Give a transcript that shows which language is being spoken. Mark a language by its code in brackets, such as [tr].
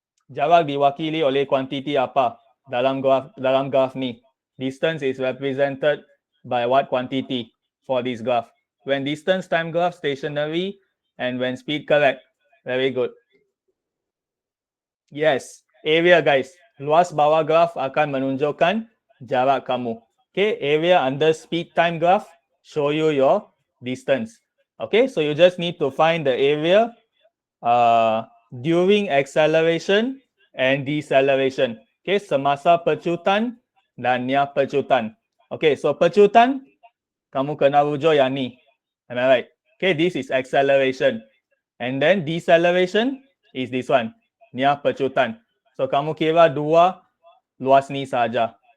[ms] Jarak diwakili oleh kuantiti apa dalam graph ni? [en] Distance is represented by what quantity for this graph? When distance time graph stationary and when speed correct. Very good. Yes, area guys. [ms] Luas bawah graph akan menunjukkan jarak kamu. [en] Okay, area under speed time graph show you your distance. Okay, so you just need to find the area during acceleration and deceleration. [ms] Okay, semasa pecutan dan nia pecutan. Okay, so pecutan, kamu kena rujuk yang ni. [en] Am I right? Okay, this is acceleration. And then deceleration is this one. [ms] Nia pecutan. So kamu kira dua luas ni saja.